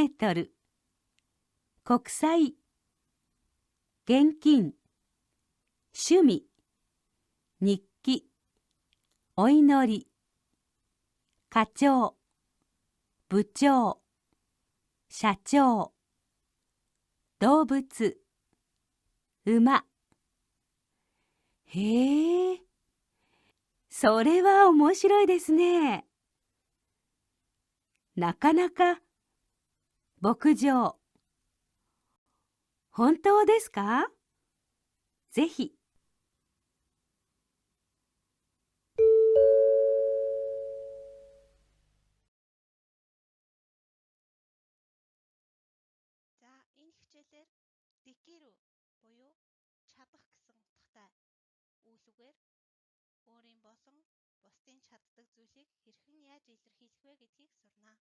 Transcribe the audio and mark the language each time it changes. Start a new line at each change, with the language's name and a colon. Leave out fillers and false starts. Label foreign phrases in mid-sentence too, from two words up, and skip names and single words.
Japanese: ートル国際現金趣味日記お祈り課長部長社長動物馬へえ、それは面白いですね。なかなか牧場本当ですか？ぜひ。
Mongolian: За энэ хичээлээр дэкирү буюу чадах гэсэн утгатай үйлүгээр өөрийн болон бусдын чаддаг зүйлийг хэрхэн яаж илэрхийлэх вэ гэдгийг сурна.